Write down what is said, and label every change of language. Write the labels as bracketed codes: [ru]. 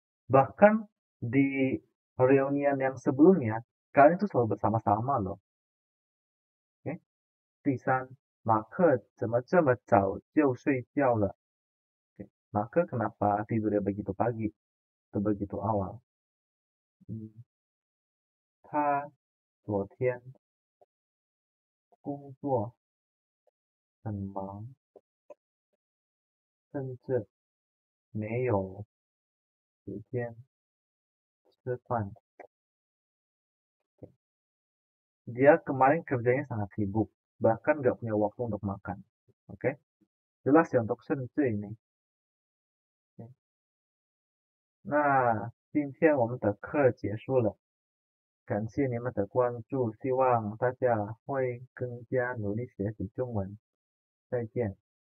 [id] Bahkan di reunian yang sebelumnya, kalian itu selalu bersama-sama loh. Oke? [zh] 第三，马克怎么这么早就睡觉了？ [id] Oke. Maka kenapa tidurnya begitu pagi atau begitu awal? [zh] 他昨天工作很忙，甚至没有时间吃饭。 [id] Dia kemarin kerjanya sangat sibuk, bahkan nggak punya waktu untuk makan. Oke? Jelas ya untuk 甚至 ini. Oke. [zh] Nah, 今天我们的课结束了，感谢你们的关注，希望大家会更加努力学习中文。再见。